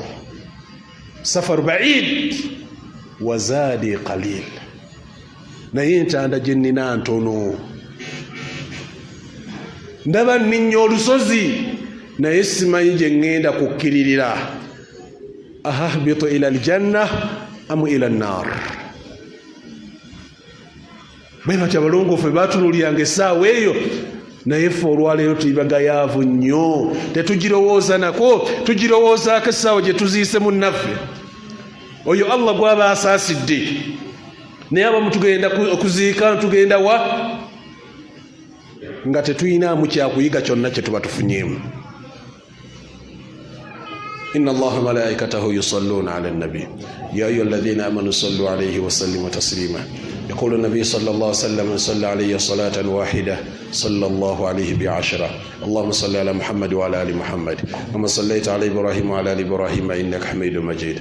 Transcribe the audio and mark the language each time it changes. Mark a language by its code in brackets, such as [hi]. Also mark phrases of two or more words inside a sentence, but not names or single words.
[ar] سفر بعيد وزادي قليل, [lg] naye entanda gye nnina ntono. Ndaba nninnya olusozi naye simanyi gye ŋŋenda kukkiririra. [ar] أأهبط إلى الجنة أم إلى النار. [lg] Bwe batyo abalongoofu baatunuuliranga essaawa eyo, naye ffe olwaleero tuli bagayaavu nnyo, tetugirowooza nako, tugirowoozaako essaawa gye tuziise munnaffe. Oyo Allah gw'aba asaasidde, naye abamu tugenda okuziika, tugenda wa nga tetuyinaamu kyakuyiga kyonna kye tuba tufunyeemu. [ar] إن الله ملائكته يصلون على النبي يا أيها الذين آمنوا صلوا عليه وسلموا تسليما. يقول النبي صلى الله عليه وسلم: من صلى علي صلاة واحدة صلى الله عليه بعشرة. اللهم صل على محمد وعلى آل محمد كما صليت على إبراهيم وعلى آل إبراهيم إنك حميد مجيد.